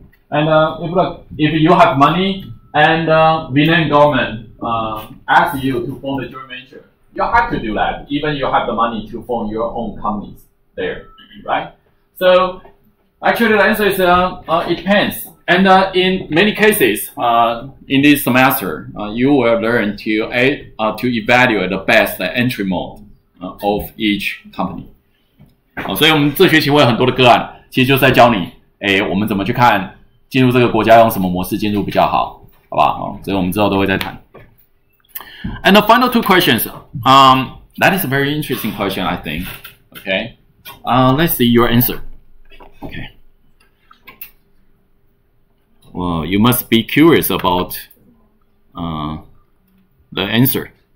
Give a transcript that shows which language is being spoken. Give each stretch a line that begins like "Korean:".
English: And if you have money and Vietnam government asks you to form a joint venture, you have to do that, even you have the money to form your own companies there, right? So actually the answer is it depends. And in many cases, in this semester, you will learn to evaluate the best entry mode of each company.
Chinese: 所以我们这学期会有很多的个案，其实就是在教你，我们怎么去看进入这个国家用什么模式进入比较好，好吧？所以我们之后都会再谈。
English: And the final two questions, that is a very interesting question, I think. Okay, let's see your answer. Okay. Well, you must be curious about the answer.